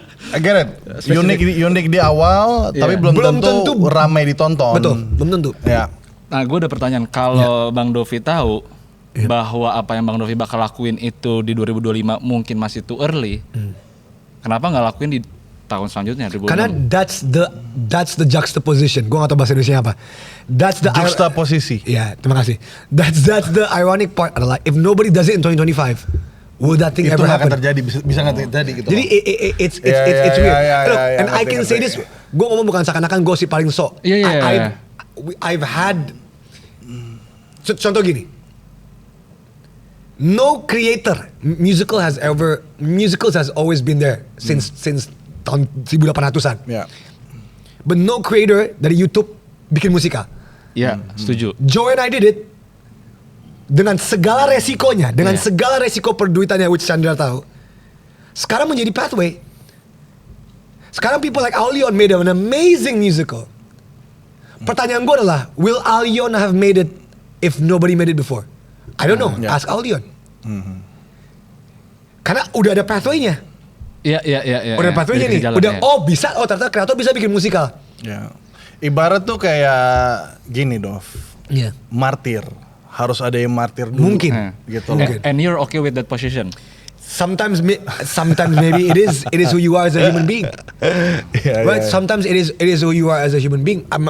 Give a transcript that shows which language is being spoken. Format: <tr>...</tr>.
<en>I get it.</en> <id>Unik di awal, tapi belum tentu ramai ditonton. Betul, belum tentu. Nah, gue ada pertanyaan. Kalau Bang Dovi tahu bahwa apa yang Bang Dovi bakal lakuin itu di 2025 mungkin masih too early, kenapa nggak lakuin di tahun selanjutnya? 2026?</id> <en>Karena that's the juxtaposition.</en> <id>Gue nggak tahu bahasa Indonesia apa.</id> <en>That's the</en> <id>juxtaposisi. Ya, terima kasih.</id> <en>That's the ironic part adalah if nobody does it in 2025. Will that thing ever happen?</en> <id>Itu akan terjadi, bisa nggak terjadi gitu.</id> <en>Jadi it's weird. Look, and I can say this,</en> <id>gue ngomong bukan seakan-akan gue si paling sok.</id> <en>I've had</en> <id>contoh gini.</id> <en>No creator musicals has always been there since</en> <id>tahun 1800-an.</id> <en>But no creator</en> <id>dari YouTube bikin musikal. Setuju.</id> <en>Joe and I did it.</en> <id>Dengan segala resikonya, segala resiko perduitannya,</id> <en>which</en> <id>Chandra tahu. Sekarang menjadi pathway. Sekarang</id> <en>people like Allion made an amazing musical.</en> <id>Pertanyaan gue adalah,</id> <en>will Allion have made it if nobody made it before? I don't know. Ask Allion.</en> <id>Karena udah ada pathway-nya. Iya. Udah ada pathway-nya nih. Udah, bisa. Ternyata kreator bisa bikin musikal. Ibarat tuh kayak gini, Dov. Martir. Harus ada yang martir dulu. Mungkin. Gitu.</id> <en>And you're okay with that position? Sometimes maybe it is who you are as a human being. Right? Sometimes it is who you are as a human being.</en>